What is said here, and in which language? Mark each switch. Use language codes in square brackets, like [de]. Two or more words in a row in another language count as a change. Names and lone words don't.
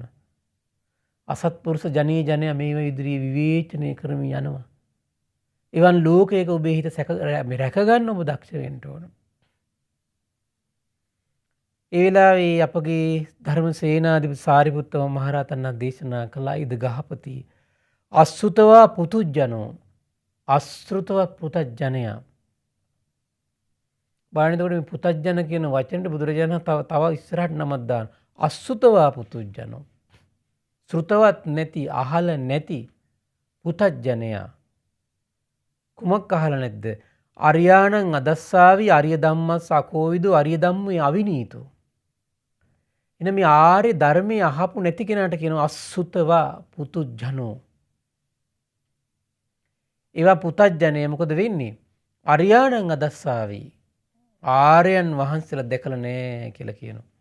[si] අසත්පුරුෂ ජනීය ජනයා මේව ඉදිරියේ විවේචනය කරමින් යනවා. එවන් ලෝකයක ඔබේ හිත රැක ගන්න ඔබ දක්ෂ වෙන්න ඕන. ඒ වෙලාවේ අපගේ ධර්ම සේනාධිපති සාරිපුත්ත මහරහතන් වහන්සේ දේශනා කළා [pi] ඉද ගහපති අසුතවා පුතුජනෝ [si] අසෘතව පුතජනයා. බලන්නකොට මේ පුතජන කියන වචනෙට බුදුරජාණන් තව ඉස්සරහට නමක් දාන [pi] අසුතවා පුතුජනෝ. [si] ශ්‍රුතවත් නැති අහල නැති පුතජනයා. කුමක් අහලා නැද්ද? [pi] අරියාණං අදස්සාවි අරිය ධම්මස් අකෝවිදු අරිය ධම්මේ අවිනීතෝ. [si] එන මේ ආර්ය ධර්මයේ අහපු නැති කෙනාට කියනවා [pi] අසුතවා පුතුජනෝ. [si] ඒවා පුතජනය මොකද වෙන්නේ? [pi] අරියාණං අදස්සාවි [si] ආර්යයන් වහන්සේලා දැකලා නැහැ කියලා කියනවා.